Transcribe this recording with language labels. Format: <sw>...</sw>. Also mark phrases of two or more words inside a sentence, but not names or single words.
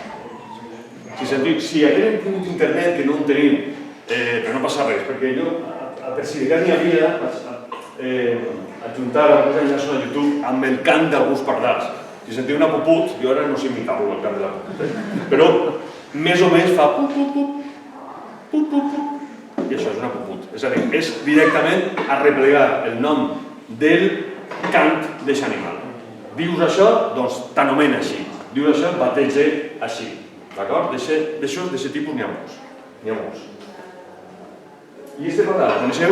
<ca>Si haguem tingut internet, que no en tenim, però no passa res, perquè jo, a Persidicat n'hi havia, adjuntar alguns enllaços a YouTube amb el cant d'alguns pardals. Si sentiu una puput, jo ara no sé imitar-lo, el cant de la puput, però més o menys fa put, put, put, put, put, put, i això és una puput. És a dir, és directament arreplegar el nom del cant d'aquest animal. Dius això, doncs t'anomena així. Dius això, bateja així. D'acord? D'això, d'aquest tipus n'hi ha molts. N'hi ha molts. I este pardal, coneixeu?</ca>